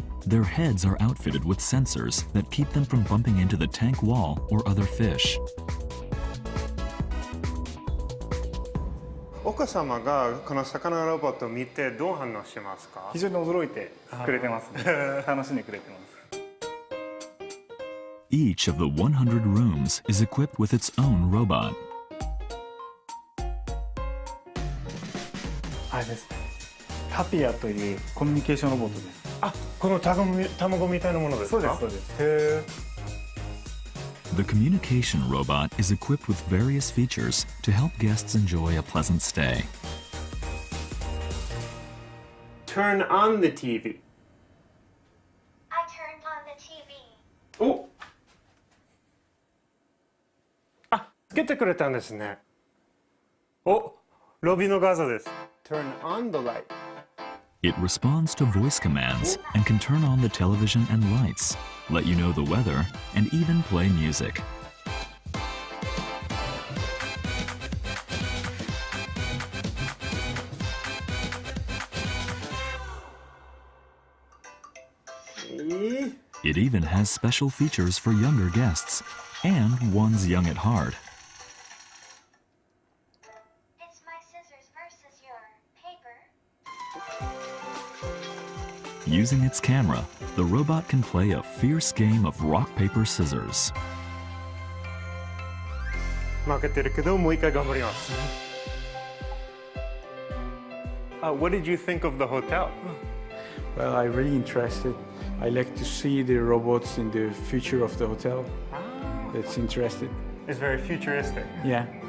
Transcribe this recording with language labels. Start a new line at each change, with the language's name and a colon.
English: Their heads are outfitted with sensors that keep them from bumping into the tank wall or other fish.
Japanese: 岡様がこの魚ロボットを見てどう反応しますか？非常に驚いてくれてますね。楽しんでくれてます。
English: Each of the 100 rooms is equipped with its own robot.
Japanese: あれですね。タピアというコミュニケーションロボットです。あ、この卵みたいなものですか？そうです、そうです。へー。
English: The communication robot is equipped with various features to help guests enjoy a pleasant stay. Turn on the TV. I turned on the TV.
Japanese: お、あ、つけてくれたんですね。お、ロビの画像です。
English: Turn on the light. It responds to voice commands and can turn on the television and lights, let you know the weather, and even play music. It even has special features for younger guests and ones young at heart. It's my scissors versus your paper. Using its camera, the robot can play a fierce game of rock, paper, scissors.
Japanese: 負けてるけどもう一回頑張ります。
English: What did you think of the hotel? Well, I'm really interested. I like to see the robots in the future of the hotel. That's interesting. It's very futuristic. Yeah.